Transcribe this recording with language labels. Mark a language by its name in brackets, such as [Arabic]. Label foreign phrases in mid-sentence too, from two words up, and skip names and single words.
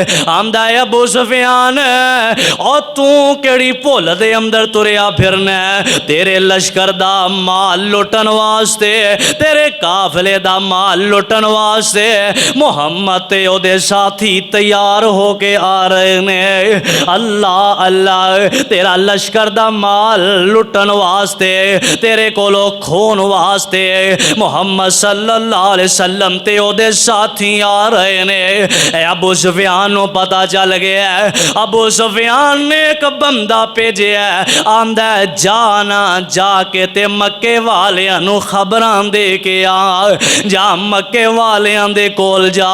[Punjabi] ਆਂਦਾ ਹੈ ਅਬੂ ਸੁਫ਼ਿਆਨ ਔਰ ਤੂ ਕੇੜੀ ਭੁੱਲ ਦੇ ਅੰਦਰ ਤੁਰਿਆ ਫਿਰਨਾ, ਤੇਰੇ ਲਸ਼ਕਰ ਦਾ ਮਾਲ ਲੁੱਟਣ ਵਾਸਤੇ, ਤੇਰੇ ਕਾਫ਼ਲੇ ਦਾ ਮਾਲ ਲੁੱਟਣ ਵਾਸਤੇ ਮੁਹੰਮਦ ਤੇ ਓਦੇ ਸਾਥੀ ਤਿਆਰ ਹੋਕੇ ਆ ਰਹੇ ਨੇ। ਅੱਲ੍ਹਾ ਅੱਲ੍ਹਾ ਤੇਰਾ ਲਸ਼ਕਰ ਦਾ ਮਾਲ ਲੁੱਟਣ ਵਾਸਤੇ, ਤੇਰੇ ਕੋਲੋਂ ਖ਼ੂਨ ਵਾਸਤੇ ਮੁਹੰਮਦ [Arabic] صلى الله عليه وسلم [Punjabi] ਤੇ ਓਦੇ ਸਾਥੀ ਆ ਰਹੇ ਨੇ। ਅਬੂ ਸੁਫ਼ਿਆਨ ਨੂੰ ਪਤਾ ਚੱਲ ਗਿਆ। ਅਬੂ ਸੁਫ਼ਿਆਨ ਨੇ ਇੱਕ ਬੰਦਾ ਭੇਜਿਆ, ਆਂਦਾ ਜਾਣਾ ਜਾ ਕੇ ਤੇ ਮੱਕੇ ਵਾਲਿਆਂ ਨੂੰ ਖ਼ਬਰਾਂ ਦੇ ਕੇ ਆ, ਜਾ ਮੱਕੇ ਵਾਲਿਆਂ ਦੇ ਕੋਲ ਜਾ।